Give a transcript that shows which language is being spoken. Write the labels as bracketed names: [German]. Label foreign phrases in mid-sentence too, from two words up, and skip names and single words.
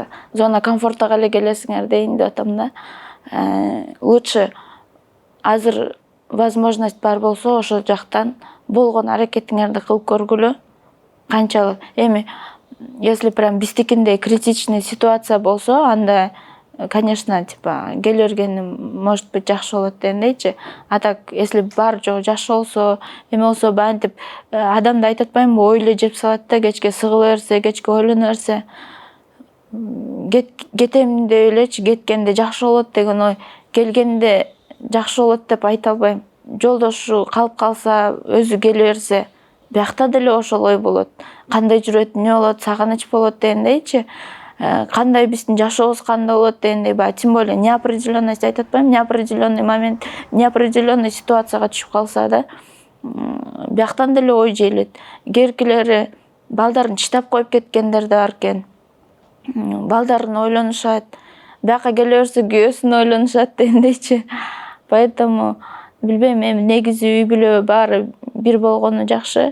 [Russian] Зона комфортага [Kyrgyz] эле келесиңер дейин деп атам да. Лучше азыр возможность бар болсо, ошол жактан болгон аракетиңерди кылып көргүлө. Канчалык эми [Russian] если прям [Kyrgyz] биздикиндей [Russian] критичный ситуация [Kyrgyz] болсо, анда конечно, типа келе бергени [Russian] может быть [Kyrgyz] жакшы болот дегендейчи. [Russian] А так, если [Kyrgyz] бар жок жакшы болсо, эме болсо, бантип адамды айтып атпаймынбы, ой эле жеп салат да, кечке сыгыла берсе, кечке ойлоно берсе. кетем деп элечи, кеткенде жакшы болот деген ой, келгенде жакшы болот деп айта албайм. Жолдошу калып калса, өзү келе берсе, биякта деле ошол ой болот. Кандай жүрөт, эмне болот, сагыныч болот дегендейчи. Кандай биздин жашообуз кандай болот дегендей, баягы [Russian] тем более неопределенность [Kyrgyz] айтып атпаймынбы, [Russian] неопределенный момент, неопределенный ситуацияга [Kyrgyz] түшүп калса да, бияктан деле ой жээлет. Кээкилери балдарын таштап коюп кеткендер да бар экен. Балдарын ойлонушат, бияка келе берсе күйөөсүн ойлонушат дегендейчи. Поэтому билбейм, эми негизи үй бүлө баары бир болгону жакшы.